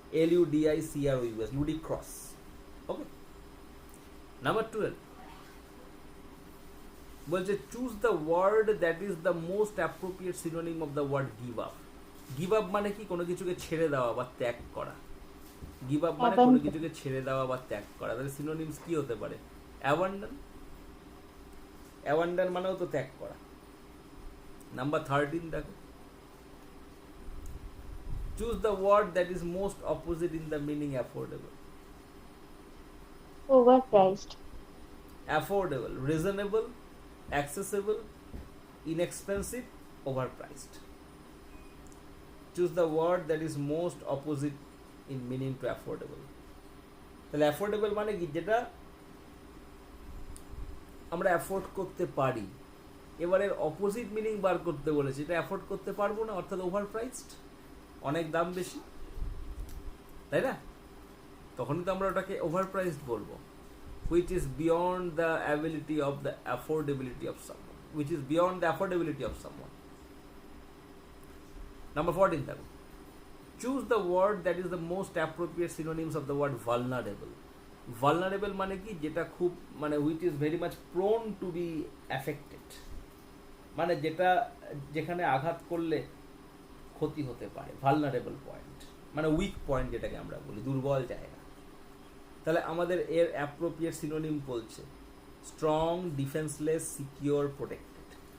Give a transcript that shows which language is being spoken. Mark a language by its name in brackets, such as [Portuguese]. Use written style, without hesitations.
[English] LUDICROUS, ludicrous. Okay. Number 12, [Bangla] বলছে [English] Choose the word that is the most appropriate synonym of the word give up. Give up [Bangla] মানে কি? কোনো কিছুকে ছেড়ে দেওয়া বা ত্যাগ করা। গিভ আপ মানে কোনো কিছুকে ছেড়ে দেওয়া বা ত্যাগ করা। তাহলে সিনোনিমস কি হতে পারে? অ্যাবান্ডন, অ্যাবান্ডন মানেও তো ত্যাগ করা। [English] number 13 [Bangla] দেখো, [English] choose the word that is most opposite in the meaning affordable. Overpriced. Affordable, reasonable, accessible, inexpensive, overpriced. Choose the word that is most opposite in meaning to affordable. [Bangla] তাহলে affordable মানে কি? যেটা আমরা অ্যাফোর্ড করতে পারি। এবারের opposite meaning বার করতে বলেছে, এটা অ্যাফোর্ড করতে পারবো না, অর্থাৎ ওভারপ্রাইসড, অনেক দাম বেশি, তাই না? তখনই তো আমরা ওটাকে ওভারপ্রাইসড বলবো। [English] which is beyond the ability of the affordability of someone, which is beyond the affordability of someone. Number 14 [Bangla] দেখো, [English] choose the word that is the most appropriate synonyms of the word vulnerable. [Bangla] Vulnerable মানে কি? যেটা খুব মানে [English] which is very much prone to be affected, [Bangla] মানে যেটা যেখানে আঘাত করলে ক্ষতি হতে পারে। ভালনারেবল পয়েন্ট মানে উইক পয়েন্ট, যেটাকে আমরা বলি দুর্বল জায়গা। তাহলে আমাদের এর অ্যাপ্রোপ্রিয়েট সিনোনিম বলছে স্ট্রং, ডিফেন্সলেস, সিকিউর, প্রোটেক্টেড।